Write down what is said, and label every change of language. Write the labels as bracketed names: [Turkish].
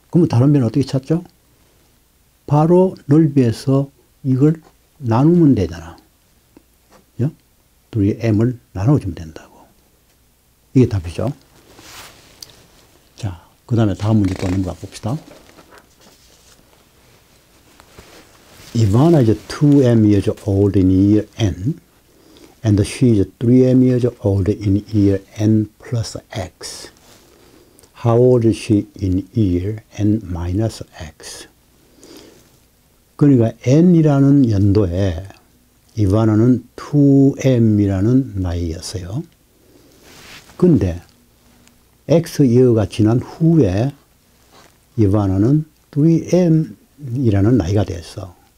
[Korean] 그러면 다른 변은 어떻게 찾죠? 바로 넓이에서 이걸 나누면 되잖아. 3m을 나눠주면 된다고. 이게 답이죠. 자, 그 다음에 다음 문제 또 넘어가 봅시다. [English] Ivana is 2m years old in year n, and she is 3m years old in year n plus x. How old is she in year n minus x? [Korean] 그러니까 n이라는 연도에 이바나는 2m이라는 나이였어요. 근데 x year가 지난 후에 이바나는 3m이라는 나이가 됐어.